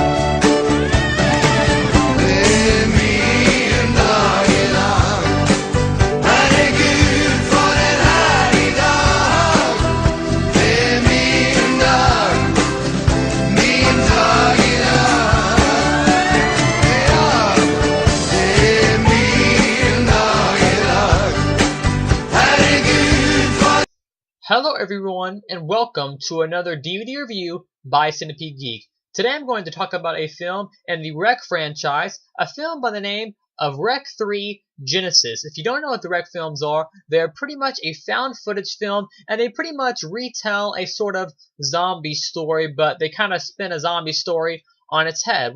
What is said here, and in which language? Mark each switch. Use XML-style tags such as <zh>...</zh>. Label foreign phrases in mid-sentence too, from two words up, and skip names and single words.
<no>Det er min dag i dag, herregud for en herlig dag. Det er min dag i dag. Ja, det er min dag i dag, herregud for.</no> <en>Hello everyone, and welcome to another DVD review by Centipede Geek. Today I'm going to talk about a film in the Rec franchise, a film by the name of Rec 3 Genesis. If you don't know what the Rec films are, they're pretty much a found footage film, and they pretty much retell a sort of zombie story, but they kind of spin a zombie story on its head.</en>